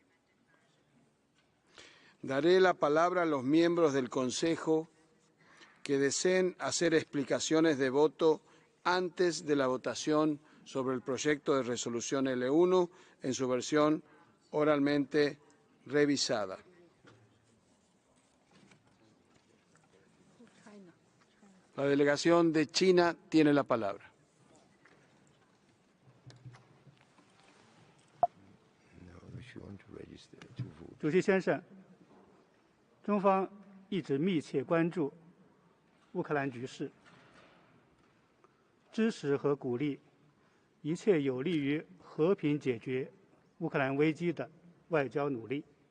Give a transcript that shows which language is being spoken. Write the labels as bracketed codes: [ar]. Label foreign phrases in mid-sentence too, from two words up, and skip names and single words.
[es] Daré la palabra a los miembros del Consejo que deseen hacer explicaciones de voto antes de la votación sobre el proyecto de resolución L1 en su versión oralmente revisada. La delegación de China tiene la palabra. [zh] 主席先生，中方一直密切关注乌克兰局势，支持和鼓励一切有利于和平解决乌克兰危机的外交努力。